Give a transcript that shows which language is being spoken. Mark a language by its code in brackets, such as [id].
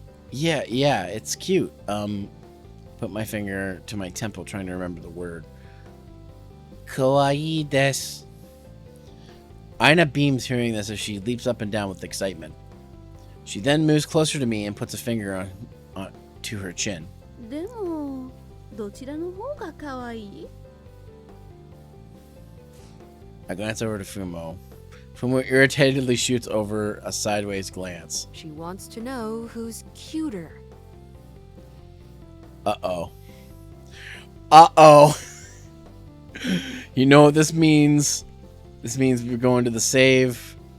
[en] Yeah, it's cute. Put my finger to my temple trying to remember the word. [ja] Kawaii desu. [en] Aina beams hearing this as she leaps up and down with excitement. She then moves closer to me and puts a finger on to her chin. [ja] でも、どちらの方が可愛い? [en] I glance over to Fumo. Fumo irritatedly shoots over a sideways glance. She wants to know who's cuter. Uh-oh. You know what this means? This means we're going to the save.